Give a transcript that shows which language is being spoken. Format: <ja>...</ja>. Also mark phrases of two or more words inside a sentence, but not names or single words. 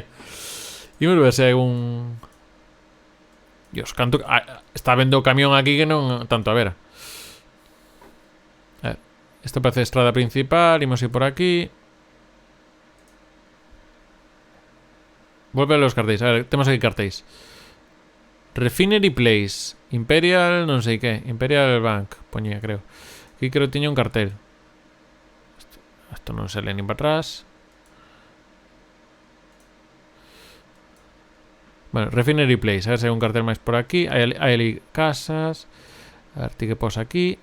<gl>E me ver se hai un... Dios, canto... está vendo o camión aquí que non tanto a ver. Isto parece a estrada principal. Imos ir por aquí.</gl> <es>Vuelve a los</es> <gl>cartéis. A ver, temos aquí cartéis. Refinery Place. Imperial, non sei que. Imperial Bank, poñía, creo. Aquí creo que tiña un cartel. Isto non se lee nin para atrás. Bueno, Refinery Place. A ver se hai un cartel máis por aquí. Hai ali casas. A ver, ti que pos aquí.</gl>